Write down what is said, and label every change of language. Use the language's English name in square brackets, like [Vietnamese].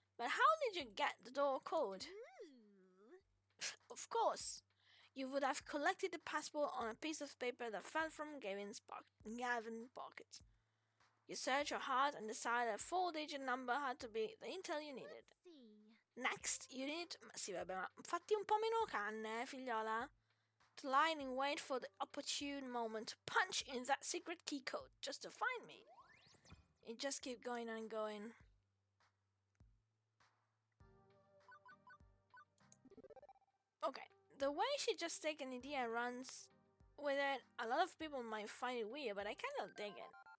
[English] But how did you get the door code? Ooh. Of course, you would have collected the passport on a piece of paper that fell from Gavin's pocket. You searched your heart and decided a 4-digit number had to be the intel you needed. Let's see. Next, you need... [Italian] Sì, vabbè, ma fatti un po' meno canne, figliola. [English] To lie in wait for the opportune moment to punch in that secret key code just to find me. It just keeps going and going. Okay, the way she just takes an idea and runs with it, a lot of people might find it weird, but I kind of dig it.